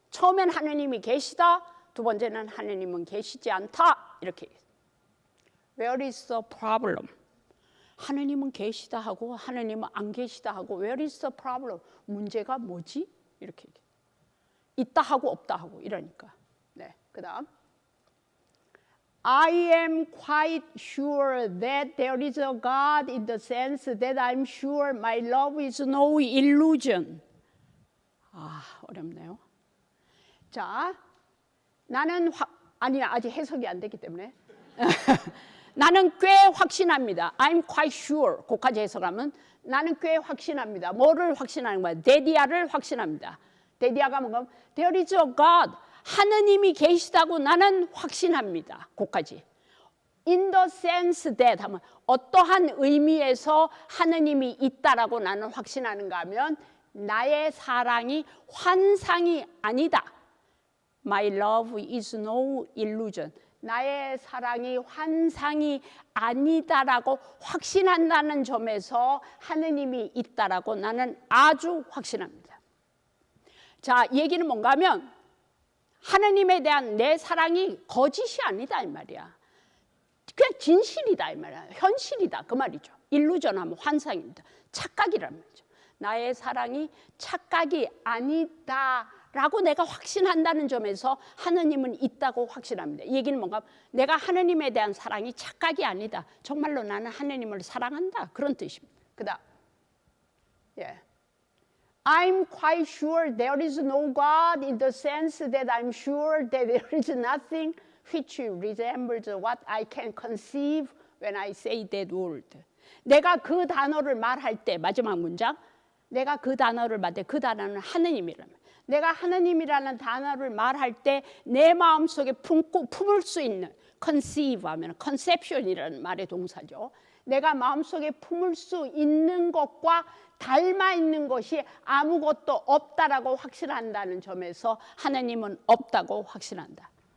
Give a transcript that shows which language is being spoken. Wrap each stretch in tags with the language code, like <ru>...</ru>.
<ko>처음엔 하느님이 계시다. 두 번째는 하느님은 계시지 않다. 이렇게 얘기했어요.</ko> <en>Where is the problem?</en> <ko>하느님은 계시다 하고 하느님은 안 계시다 하고</ko> <en>Where is the problem?</en> <ko>문제가 뭐지? 이렇게 얘기해요. 있다 하고 없다 하고 이러니까. 네, 그다음</ko> <en>I am quite sure that there is a God in the sense that I'm sure my love is no illusion.</en> <ko>어렵네요. 자, 나는 아직 해석이 안 됐기 때문에 나는 꽤 확신합니다.</ko> <en>I'm quite sure.</en> <ko>그까지 해석하면 나는 꽤 확신합니다. 뭐를 확신하는 거야? 데디아를 확신합니다. 데디아가 뭔가</ko> <en>There is a God.</en> <ko>하느님이 계시다고 나는 확신합니다. 그까지.</ko> <en>In the sense that</en> <ko>하면 어떠한 의미에서 하느님이 있다라고 나는 확신하는가 하면 나의 사랑이 환상이 아니다.</ko> <en>My love is no illusion.</en> <ko>나의 사랑이 환상이 아니다라고 확신한다는 점에서 하느님이 있다라고 나는 아주 확신합니다. 자, 이 얘기는 뭔가 하면 하느님에 대한 내 사랑이 거짓이 아니다 이 말이야. 그냥 진실이다 이 말이야. 현실이다 그 말이죠. 일루전하면 환상입니다. 착각이란 말이죠. 나의 사랑이 착각이 아니다라고 내가 확신한다는 점에서 하느님은 있다고 확신합니다. 이 얘기는 뭔가 내가 하느님에 대한 사랑이 착각이 아니다. 정말로 나는 하느님을 사랑한다. 그런 뜻입니다. 그다음</ko> <en>I'm quite sure there is no God in the sense that I'm sure that there is nothing which resembles what I can conceive when I say that word.</en> <ko>내가 그 단어를 말할 때 마지막 문장 내가 그 단어를 말할 때 그 단어는 하느님이라는 내가 하느님이라는 단어를 말할 때 내 마음속에 품을 수 있는 conceive 하면 conception이라는 말의 동사죠. 내가 마음속에 품을 수 있는 것과 닮아 있는 것이 아무것도 없다라고 확신한다는 점에서 하느님은 없다고 확신한다.</ko>